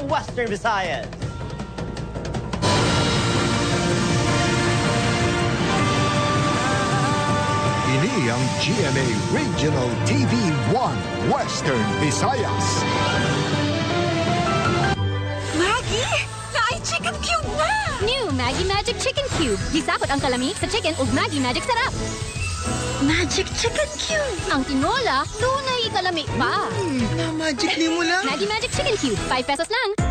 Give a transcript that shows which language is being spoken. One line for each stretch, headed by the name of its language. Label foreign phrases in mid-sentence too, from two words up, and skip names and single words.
Hiligaynon: Western Visayas. Ini ang GMA Regional TV 1 Western Visayas.
Cebuano: Maggie! Naay chicken cube na! New Maggie Magic Chicken Cube. Gisakot ang kalami sa chicken ug Maggie Magic sarap. Magic chicken cube! Ang tinola, tunay kalami pa. Na-magic ni mo lang. Maggie Magic Chicken Cube, 5 pesos lang.